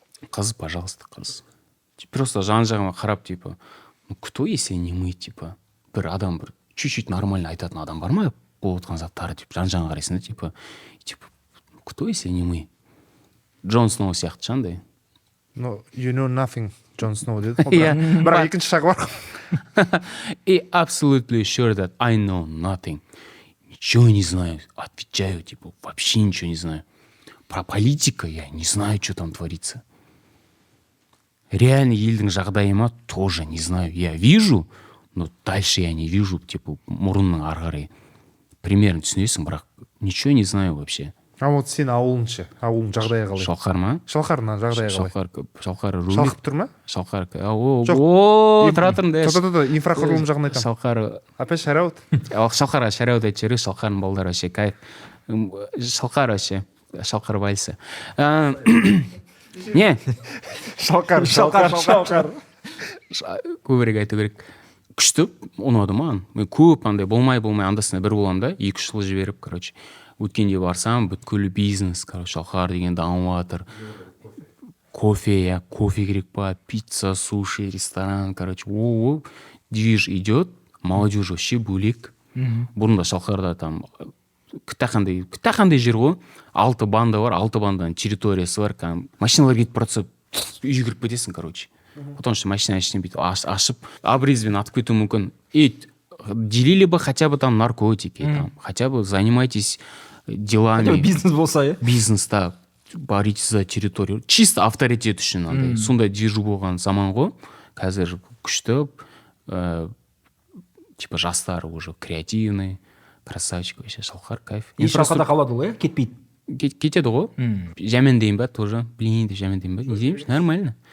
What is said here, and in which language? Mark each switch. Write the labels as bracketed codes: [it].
[kk] Қыз, пожалуйста, қыз. Просто жан-жағыма қарап, типа, [ru] кто если не мы, [kk] типа, бір адам бір чуть-чуть нормально айтатын адам бар ма? Болып отқан заттары, типа, жан-жағына қарайсың да, типа, [ru] кто если не мы? [kk] Джон Сноу сияқты шандай. [en] No, you know nothing, Джон Сноу [kk] деді. Бірақ екінші жағы бар. [en] И absolutely sure that I know nothing. [ru] Ничего не знаю. Отвечаю, типа, вообще ничего не знаю. Про политика я не знаю, что там творится. Реально елдің жағдайыма тоже не знаю. Я вижу, но дальше я не вижу, типа, [kk] мұрынның ары қарай. [ru] Примерно [kk] түсінесің, бірақ [ru] ничего не знаю вообще. [kk] А вот сен ауылыңшы, ауылың жағдайы қалай? Шалқар ма? Шалқарынан жағдайы қалай? Шалқар Шалқып тұр ма? Шалқар Жоқ. тұра тұрыңдар. Инфрақұрылым жағын айтамын. Шалқар [ru] Опять шараут. [kk] Шалқарға шараут айтып жіберейік, Шалқардың балдары [ru] вообще кайф. [kk] Шалқар вообще, Шалқар вальсы. Не, Шалқар. көбірек айту керек. Күшті ұнады маған. Мен көп андай болмай андасында бір боламын да, 2-3 жыл жіберіп, короче. Өткенде барсам, бүткіл бизнес, короче, Шалқар деген дамып жатыр. [ru] Кофе [kk] керек па, [ru] пицца, суши, ресторан, короче, движ идет, молодежь вообще [kk] бөлек. Бұрында Шалқарда там қандай жер ғой, 6 банда бар, 6 банданың территориясы бар, машиналар кетіп бара үйге кіріп кетесің, короче. [ru] Потому что [kk] машина бүйтіп ашып, обрезбен атып кетуі мүмкін. [ru] Делили бы хотя бы там наркотики, там, хотя бы занимайтесь делами. Хотя бы бизнес болса, Бизнеста боритесь за территорию. [kk] Чисто авторитет үшін андай. Сондай движу болған заман ғой. [ru] Қазір күшті, типа жастар уже креативный, красавчик вообще, Шалқар, кайф. [kk] Инфрақұрылымда қалады ғой, кетпейді. Кетеді ғой. Жәмендейін ба тоже. [ru] Блин, [kk] деп жәмендейін ба. Не дейміз? [ru] Нормально.